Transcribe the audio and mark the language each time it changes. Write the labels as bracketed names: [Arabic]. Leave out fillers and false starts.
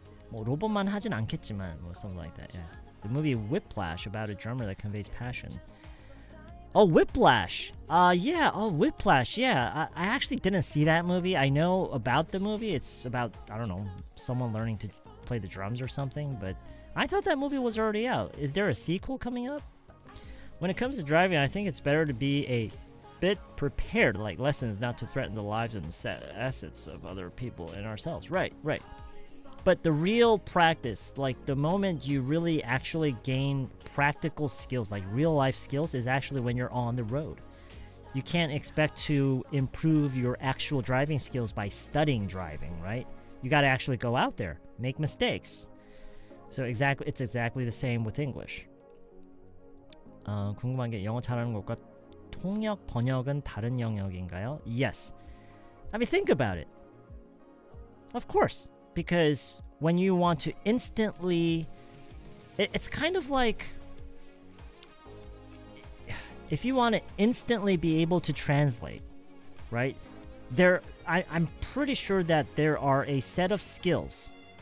[Korean] 뭐 로봇만 하진 않겠지만, 뭐 [English] something like that. Yeah. The movie Whiplash, about a drummer that conveys passion. Oh, Whiplash. Yeah. Oh, Whiplash. Yeah. I actually didn't see that movie. I know about the movie. It's about, I don't know, someone learning to play the drums or something, but I thought that movie was already out. Is there a sequel coming up? When it comes to driving, I think it's better to be a bit prepared, like lessons not to threaten the lives and assets of other people and ourselves. Right. But the real practice, like the moment you really actually gain practical skills, like real life skills, is actually when you're on the road. You can't expect to improve your actual driving skills by studying driving, right? You got to actually go out there, make mistakes. So it's exactly the same with English. [Korean] 궁금한 게 영어 잘하는 것과 통역, 번역은 다른 영역인가요? [English] Yes. I mean, think about it. Of course. Because when you want to instantly... It's kind of like... If you want to instantly be able to translate, right? I'm pretty sure that there are a set of skills.